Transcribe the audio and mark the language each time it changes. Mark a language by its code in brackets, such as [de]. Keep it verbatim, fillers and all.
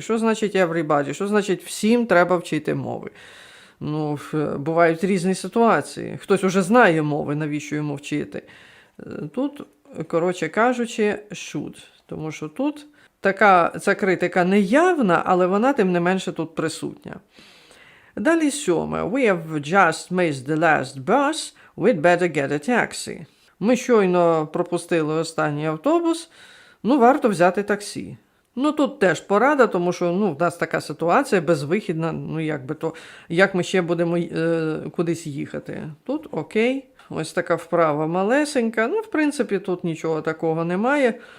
[uk] Що значить everybody? Що значить всім треба вчити мови? Ну, ф- бувають різні ситуації. Хтось уже знає мови, навіщо йому вчити. Е, Тут, коротше кажучи, should. Тому що тут така ця критика не явна, але вона тим не менше тут присутня. Далі сьоме. [en] We have just missed the last bus. We'd better get a taxi. [uk] Ми щойно пропустили останній автобус. Ну, варто взяти таксі. Ну, тут теж порада, тому що ну, в нас така ситуація безвихідна. Ну, як би то, як ми ще будемо е, кудись їхати? Тут окей. Ось така вправа малесенька. Ну, в принципі, тут нічого такого немає.